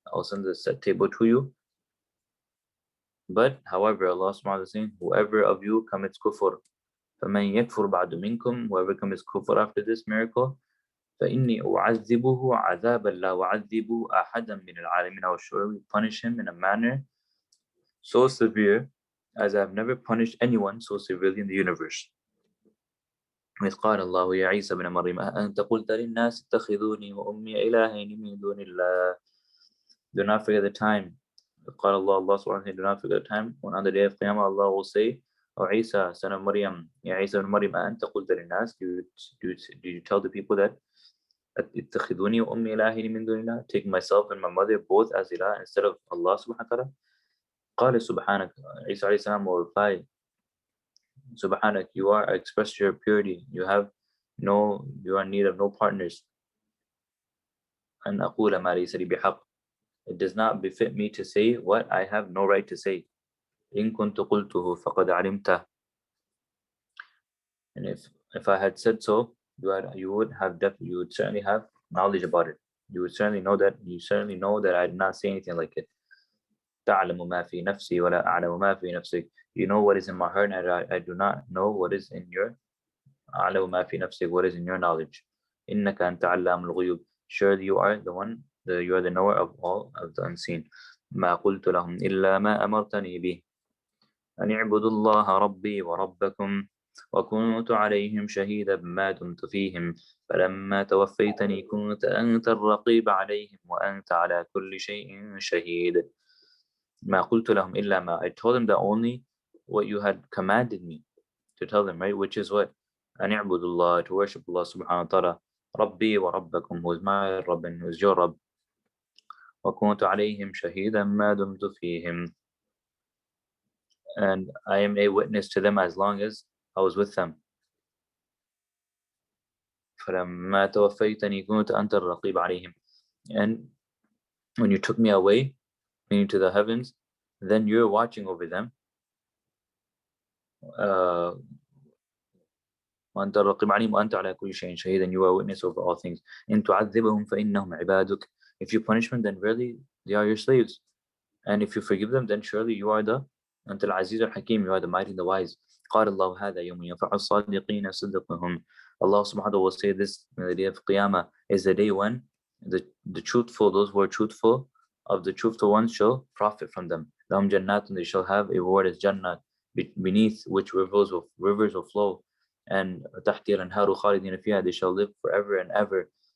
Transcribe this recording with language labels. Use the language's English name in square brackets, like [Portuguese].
[English] I will send this table to you. But however, Allah subhanahu wa ta'ala is saying, whoever of you commits kufr, [Arabic] فَمَنْ يَكْفُرْ بَعْدُ مِنْكُمْ, [English] whoever commits kufr after this miracle, [Arabic] فَإِنِّي أُعَذِّبُهُ عَذَابًا لَا أُعَذِّبُهُ أَحَدًا مِنَ الْعَالَمِينَ, [English] I will surely punish him in a manner so severe as I have never punished anyone so severely in the universe. [Arabic] إذ قال الله يا عيسى بن مريم أأنت قلت للناس اتخذوني وأمي إلهين من دون الله. [English] Do not forget the time. قال Allah subhanahu wa ta'ala, do not forget the time when on the day of Qiyamah Allah will say, O Isa, son of Maryam, Ya Isa ibn Maryam, [Arabic] أأنت قلت للناس, [English] do you tell the people that [Arabic] اتخذوني وأمي إلهين من دون الله, [English] take myself and my mother both as ilah instead of Allah subhanahu wa ta'ala? [Arabic] قال سبحانك, [English] Isa alayhi salam will reply, Subhanak, you are expressed your purity. You are in need of no partners. [Arabic] أن أقول ما ليس لي بحق. [English] It does not befit me to say what I have no right to say. [Arabic] إن كنت قلته فقد علمته. [English] And if I had said so, you would certainly have knowledge about it. You certainly know that I did not say anything like it. [Arabic] تعلم ما في نفسي ولا أعلم ما في نفسك. [English] You know what is in my heart, and I do not know what is in your [Arabic] أعلم ما في نفسك, [English] what is in your knowledge. [Arabic] إنك أنت علام الغيوب. [English] Surely you are you are the knower of all of the unseen. [Arabic] ما قلت لهم إلا ما أمرتني به أن اعبدوا الله ربي وربكم وكنت عليهم شهيدا ما دمت فيهم فلما توفيتني كنت أنت الرقيب عليهم وأنت على كل شيء شهيد. ما قلت لهم إلا ما, [English] I told them that only what you had commanded me to tell them, right? Which is what? [Arabic] أن اعبدوا الله, [English] to worship Allah subhanahu wa ta'ala. [Arabic] ربي وربكم, [English] who is my Rabb and who is your Rabb. [Arabic] وكنت عليهم شهيدا ما دمت فيهم, [English] and I am a witness to them as long as I was with them. [Arabic] فلما توفيتني كنت أنت الرقيب عليهم, [English] and when you took me away, meaning to the heavens, then you're watching over them. [Arabic] وأنت الرقيب عليهم وأنت على كل شيء شهيد, [English] and you are a witness over all things. [Arabic] إن تعذبهم فإنهم عبادك, [English] if you punish them, then really they are your slaves, and if you forgive them, then surely you are the [Arabic] أنت العزيز الحكيم, [English] you are the mighty and the wise. [Arabic] قال الله هذا يوم ينفع الصادقين صدقهم. [English] Allah subhanahu wa ta'ala will say this in the day of Qiyamah is the day when the truthful, those who are truthful of the truthful ones shall profit from them. [Arabic] لهم جنات, [English] and they shall have a reward as Jannah, beneath which rivers will flow, and [Arabic] تحت الأنهار خالدين فيها, [English] they shall live forever and ever.